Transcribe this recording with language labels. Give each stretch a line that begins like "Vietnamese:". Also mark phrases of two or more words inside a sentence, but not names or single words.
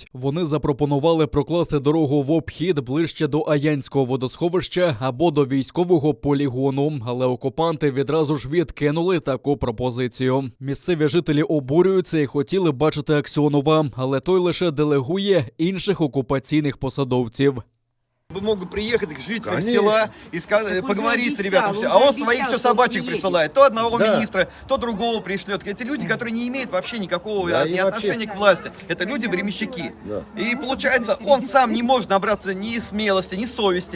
Ukrainian: Вони запропонували прокласти дорогу в обхід ближче до Аянського водосховища або до військового полігону, але окупанти відразу ж відкинули таку пропозицію. Місцеві жителі обурюються і хотіли бачити Аксьонова, але той лише делегує інших окупаційних посадовців.
Russian: Могут приехать к жителям села и поговорить с ребятами. А он своих все собачек присылает. То одного министра, то другого пришлет. Эти люди, которые не имеют вообще никакого ни отношения к власти. Это люди-временщики. И получается, он сам не может набраться ни смелости, ни совести.